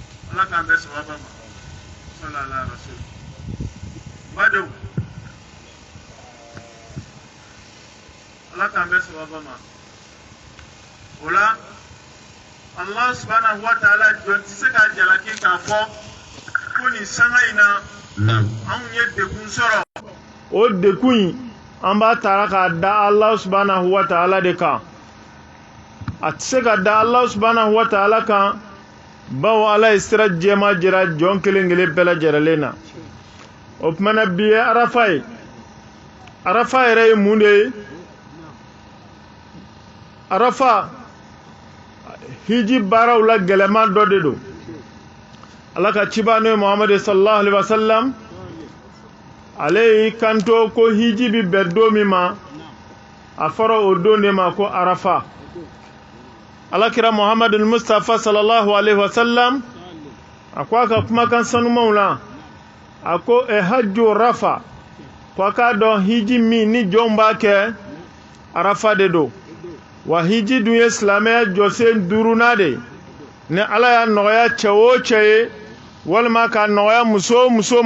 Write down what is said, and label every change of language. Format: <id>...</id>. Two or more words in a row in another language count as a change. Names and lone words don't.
<bm>ala k'an bɛn sababa ma</bm> <ar>صلى الله عليه وسلم</ar> <bm>badenw ala k'an bɛn sababa ma o la</bm> <ar>الله سبحانه وتعالى</ar> <bm>jɔn tɛ se ka jalaki k'a fɔ ko nin sanga in na anw ye dekun sɔrɔ o dekun in an b'a taara k'a da</bm> <ar>الله سبحانه وتعالى</ar> <bm>de kan a tɛ se ka da</bm> <ar>الله سبحانه وتعالى</ar> <bm>kan bawo ala ye sira jɛma jira jɔn kelen kelen bɛɛ lajɛlen na o tumana bi ye arafa ye arafa yɛrɛ ye mun de ye arafa hiji baaraw la gɛlɛman dɔ de don ala ka ciba n'o ye muhamadu</bm> <ar>صلى الله عليه وسلم</ar> <bm>ale y'i kanto ko hiji bi bɛn don min ma a fɔra o don de ma ko arafa alakira muhammadu mustafa</bm> <ar>صلى الله عليه وسلم</ar> <bm>a ko a ka kumakan sanumanw la a ko</bm> <ar>الحج عرفة</ar> <bm>ko a k'a dɔn hiji min ni jɔnw b'a kɛ arafa de don wa hiji dun ye silamɛya jɔsen 5nan de ni ala y'a nɔgɔya cɛ o cɛ ye walima k'a nɔgɔya muso o muso</bm>